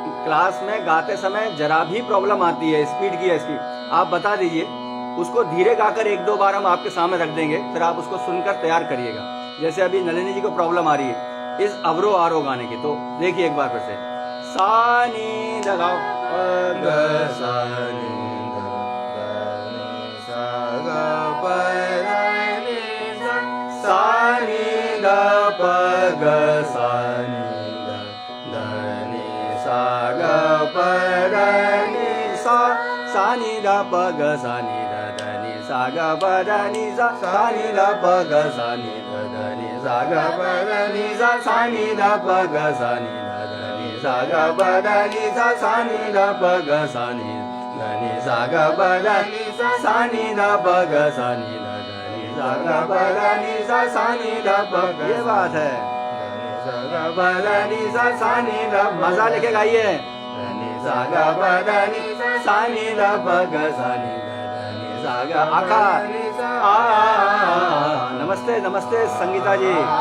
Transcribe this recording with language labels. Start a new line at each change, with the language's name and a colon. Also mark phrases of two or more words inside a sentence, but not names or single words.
Hindi: क्लास में गाते समय जरा भी प्रॉब्लम आती है स्पीड की, इसकी आप बता दीजिए, उसको धीरे गाकर एक दो बार हम आपके सामने रख देंगे, फिर आप उसको सुनकर तैयार करिएगा। जैसे अभी नलिनी जी को प्रॉब्लम आ रही है इस अवरो आरो गाने की, तो देखिए एक बार फिर से सा नी ध गाओ ग सा नी ध नी सा ग प नी सा नी ध प ग सा नी ध नी सा ग प नी सा नी ध प ग सा नी ध नी सा ग प नी सा नी ध प ग सा नी ध नी सा ग प नी सा नी ध प ग सा नी ध नी सा ग प नी सा नी ध प ग सा नी ध नी सा ग प नी सा नी ध प ग सा नी ध नी सा ग प नी सा नी ध प। ये बात है, मजा लेके गाइए। आका नमस्ते नमस्ते संगीता जी।